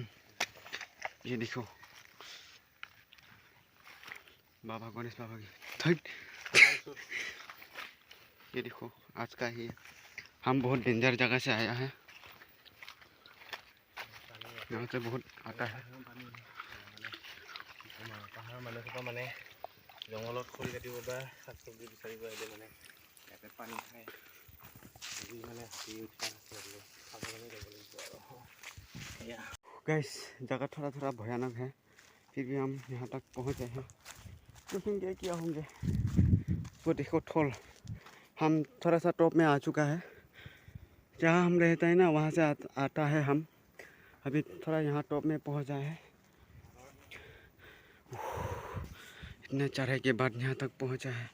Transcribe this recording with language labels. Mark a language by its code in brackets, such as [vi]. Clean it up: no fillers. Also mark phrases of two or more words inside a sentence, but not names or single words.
[hi] ये देखो, बाबा गणेश बाबा की। ये देखो आज का ही हम बहुत डेंजर जगह से आया है, यहाँ से बहुत आता है। [as] পাহাৰৰ মানুহসোপা মানে জংঘলত খৰি কাটিব বা শাক চব্জি বিচাৰিব আহিলে মানে ইয়াতে পানী খায়। যদি মানে হাতী উৎপাত আছে খাবৰ কাৰণে যাব লাগিব আৰু এয়া। [hi] गैस जगह थोड़ा थोड़ा भयानक है, फिर भी हम यहाँ तक पहुँचे हैं। देखेंगे क्या होंगे। वो देखो ठोल, हम थोड़ा सा टॉप में आ चुका है। जहाँ हम रहते हैं ना वहाँ से आता है हम। अभी थोड़ा यहाँ टॉप में पहुँचा है। इतने चढ़ाई के बाद यहाँ तक पहुँचा है।